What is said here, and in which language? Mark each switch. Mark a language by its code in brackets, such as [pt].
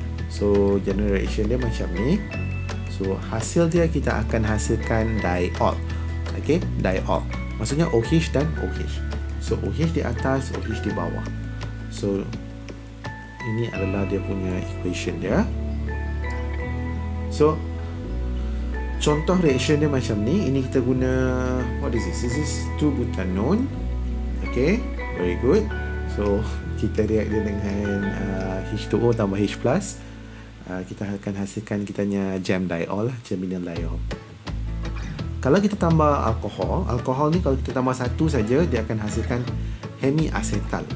[ms] So general reaction dia macam ni. So hasil dia kita akan hasilkan diol. Okay, diol. Maksudnya OH dan OH. So OH di atas, OH di bawah. So ini adalah dia punya equation dia. So contoh reaction dia macam ni. Ini kita guna, [en] what is this? This is 2-butanone. Okay, very good. [ms] So kita react dia dengan H2O tambah H+. Kita akan hasilkan kitanya jam diol, germanium diol. Kalau kita tambah alkohol, alkohol ni kalau kita tambah satu saja, dia akan hasilkan hemiacetal.